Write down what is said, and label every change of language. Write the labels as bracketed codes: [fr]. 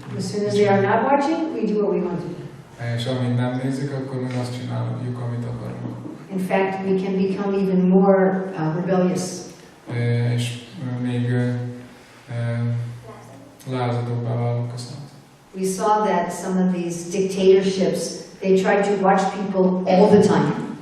[en] As soon as they are not watching, we do what we want to do. [hu] És amint nem nézik, akkor meg azt csináljuk, amit akarunk. [en] In fact, we can become even more rebellious. [hu] És még lázadóbbá válunk a szent. [en] We saw that some of these dictatorships, they try to watch people all the time.